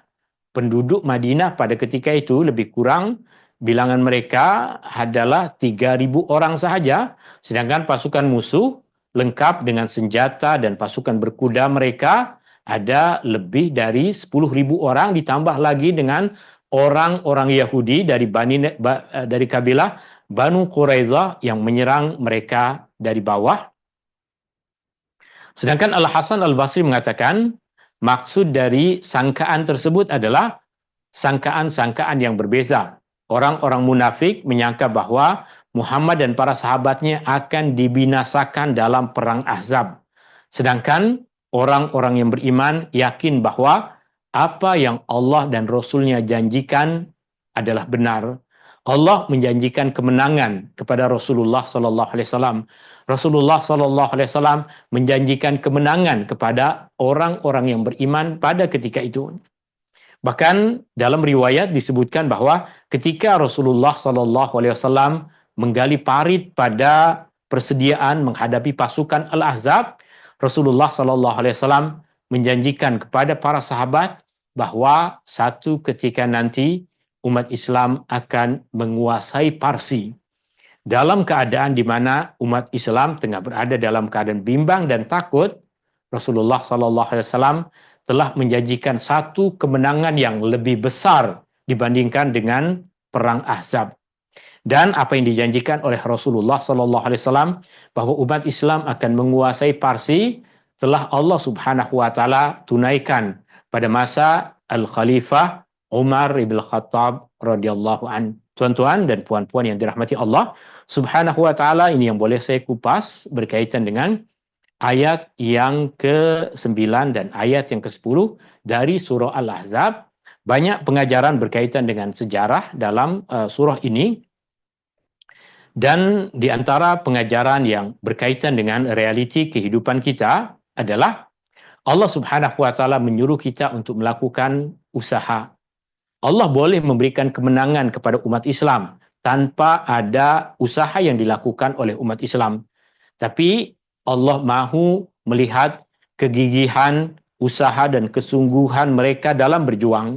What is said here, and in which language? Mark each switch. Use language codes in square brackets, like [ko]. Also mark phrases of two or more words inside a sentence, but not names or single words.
[ms] Penduduk Madinah pada ketika itu lebih kurang bilangan mereka adalah 3.000 orang sahaja, sedangkan pasukan musuh lengkap dengan senjata dan pasukan berkuda mereka ada lebih dari 10.000 orang, ditambah lagi dengan orang-orang Yahudi dari kabilah Banu Quraidah yang menyerang mereka dari bawah. Sedangkan Al-Hasan Al-Basri mengatakan, maksud dari sangkaan tersebut adalah sangkaan-sangkaan yang berbeza. Orang-orang munafik menyangka bahawa Muhammad dan para sahabatnya akan dibinasakan dalam perang Ahzab. Sedangkan orang-orang yang beriman yakin bahawa apa yang Allah dan Rasulnya janjikan adalah benar. Allah menjanjikan kemenangan kepada Rasulullah [ar] صلى الله عليه وسلم. [ms] Rasulullah [ar] صلى الله عليه وسلم [ms] menjanjikan kemenangan kepada orang-orang yang beriman pada ketika itu. Bahkan dalam riwayat disebutkan bahawa ketika Rasulullah [ar] صلى الله عليه وسلم [ms] menggali parit pada persediaan menghadapi pasukan Al-Ahzab, Rasulullah [ar] صلى الله عليه وسلم [ms] menjanjikan kepada para sahabat bahawa satu ketika nanti umat Islam akan menguasai Parsi. Dalam keadaan di mana umat Islam tengah berada dalam keadaan bimbang dan takut, Rasulullah [ar] صلى الله عليه وسلم [ms] telah menjanjikan satu kemenangan yang lebih besar dibandingkan dengan perang Ahzab. Dan apa yang dijanjikan oleh Rasulullah [ar] صلى الله عليه وسلم [ms] bahawa umat Islam akan menguasai Parsi telah Allah [ar] سبحانه وتعالى [ms] tunaikan pada masa Al-Khalifah Umar ibn Khattab [ar] رضي الله عن. [ms] Tuan-tuan dan puan-puan yang dirahmati Allah [ar] سبحانه وتعالى, [ms] ini yang boleh saya kupas berkaitan dengan ayat yang ke-9 dan ayat yang ke-10 dari surah Al-Ahzab. Banyak pengajaran berkaitan dengan sejarah dalam surah ini. Dan di antara pengajaran yang berkaitan dengan realiti kehidupan kita adalah Allah [ar] سبحانه وتعالى [ms] menyuruh kita untuk melakukan usaha. Allah boleh memberikan kemenangan kepada umat Islam tanpa ada usaha yang dilakukan oleh umat Islam. Tapi Allah mahu melihat kegigihan, usaha dan kesungguhan mereka dalam berjuang.